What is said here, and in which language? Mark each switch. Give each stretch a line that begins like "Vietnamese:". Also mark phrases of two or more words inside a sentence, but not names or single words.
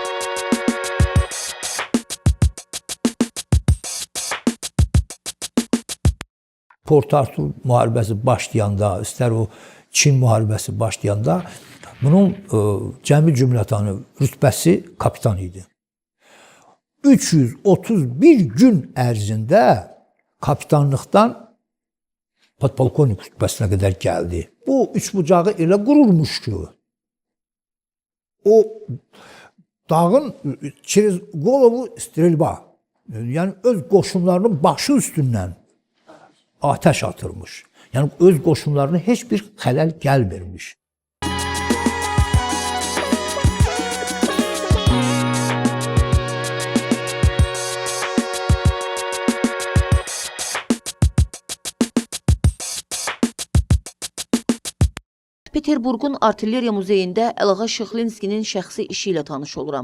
Azerbaijani: Port Artur müharibəsi başlayanda, istər o Çin müharibəsi başlayanda bunun cəmi cümlətanı rütbəsi kapitan idi. 331 gün ərzində kapitanlıqdan podpolkovnik rütbəsinə qədər gəldi. Bu üçbucağı elə qurulmuş ki, o dağın
Russian: через голову стрельба,
Azerbaijani: yəni öz qoşunlarının başı üstündən ateş atırmış. Yəni öz qoşunlarına heç bir xələl gəlmirmiş. Peterburqun Artilleriya Muzeyində Əlağa Şıxlinskinin şəxsi işi ilə tanış oluram.